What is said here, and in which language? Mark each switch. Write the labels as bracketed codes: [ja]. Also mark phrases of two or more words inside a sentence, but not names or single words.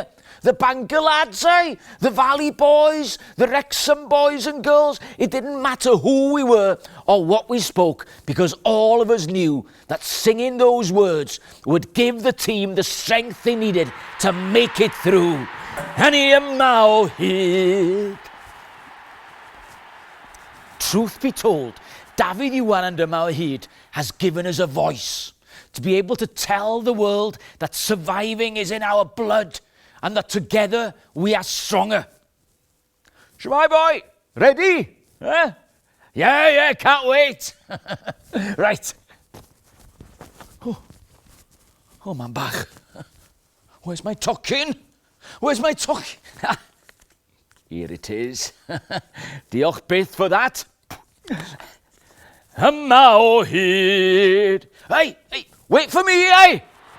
[en] The Bangor lads, the Valley boys, the Wrexham boys and girls. It didn't matter who we were or what we spoke, because all of us knew that singing those words would give the team the strength they needed to make it through. [cy] Hynny yma o hyd. [en] Truth be told, Dafydd Iwan and Yma o hyd has given us a voice to be able to tell the world that surviving is in our blood, and that together we are stronger. Shwmai boy, ready? Yeah, can't wait. [cy] Right. Oh, man bach. [en] Where's my tocyn? Here it is. [cy] Diolch byth [en] for that. [cy] Yma o hyd. [en] Hey, wait for me,